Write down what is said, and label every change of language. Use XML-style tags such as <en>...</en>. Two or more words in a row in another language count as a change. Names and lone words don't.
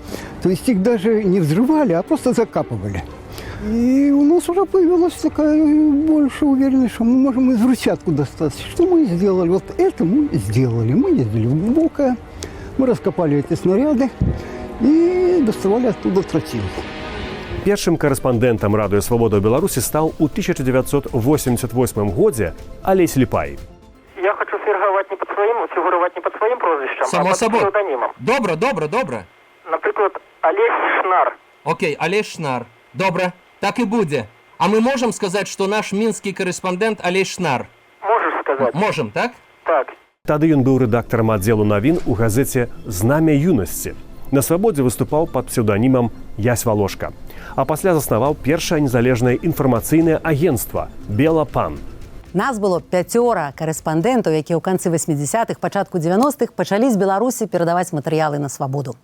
<ru>То есть их даже не взрывали, а просто закапывали. И у нас уже появилась такая больше уверенность, что мы можем и взрывчатку достать. Что мы сделали? Вот это мы сделали. Мы ездили в Глубокое, мы раскопали эти снаряды и доставали оттуда тротил.</ru> <be>Першым карэспандэнтам «Радыё Свабода» ў Беларусі стаў у 1988 годзе Алесь Ліпай.</be> <uk>Я хочу фігурувати не під своїм прозвищем, а під псевдонімом. Добре. Наприклад, Олесь Шнар. Окей, Олесь Шнар. Добре, так і буде. А ми можемо сказати, що наш мінський кореспондент Олесь Шнар? Можеш сказати. Можем, так? Так.</uk> <be>Тады ён быў рэдактарам аддзелу навін у газеце «Знамя юнасці». На «Свабодзе» выступаў пад псеўданімам Ясь Волошка. А пасля заснаваў першае незалежнае інфармацыйнае агенцтва «Белапан». Нас было 5 карэспандэнтаў, якія ў канцы 80-х, пачатку 90-х пачалі з Беларусі перадаваць матэрыялы на свабоду.</be>